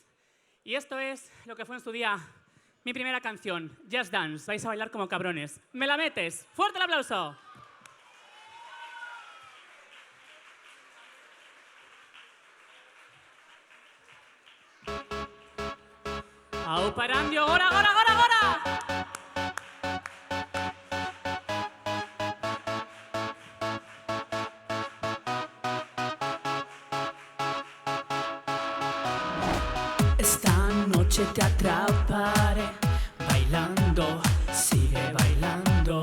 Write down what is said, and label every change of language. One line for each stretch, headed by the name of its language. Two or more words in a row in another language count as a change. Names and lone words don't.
Spanish: Y esto es lo que fue en su día mi primera canción, Just Dance. Vais a bailar como cabrones. ¿Me la metes? ¡Fuerte el aplauso!
Basque: Au Parandio, gora, gora, gora, gora!
Spanish: Esta noche te atraparé bailando, sigue bailando.